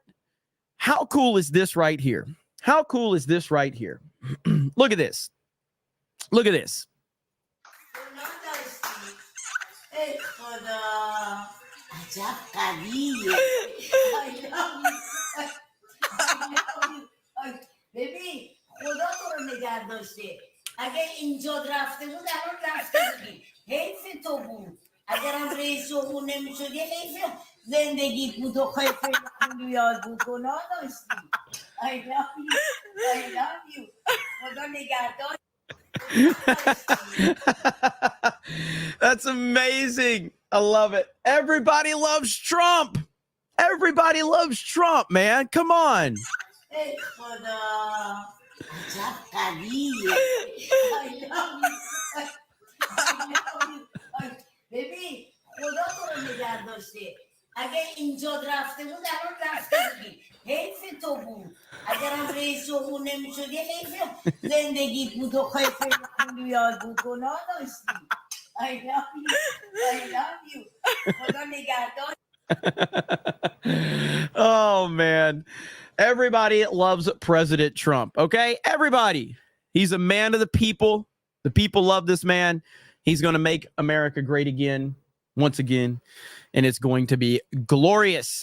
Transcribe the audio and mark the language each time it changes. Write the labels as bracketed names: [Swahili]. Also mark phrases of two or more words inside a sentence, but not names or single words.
[English] How cool is this right here? How cool is this right here? Look at this. Look at this. Baby, [Persian] اگه اینجا رفته بود الان رفته بودی حیف تو بود اگرم رئیس جمهور نمیشدی حیف زندگیت بود و خیلی پول یاد بود گناه داشتی [English] I love you [Persian] خدا نگهدار. [English] That's amazing. I love it. Everybody loves Trump. Everybody loves Trump, man. Come on. [Persian] ای خدا عجب قویه. [English] I love you. [Persian] ببین خدا تو رو نگه داشته اگه اینجا رفته بود الان رفته بودی حیف تو بود اگرم رئیس جمهور نمیشدی حیف زندگیت بود و خیلی پول یاد بود گناه داشتی. [English] I love you. [Persian] خدا نگهدار. [English] Oh, man. Everybody loves President Trump, okay? Everybody. He's a man of the people. The people love this man. He's going to make America great again, once again, and it's going to be glorious.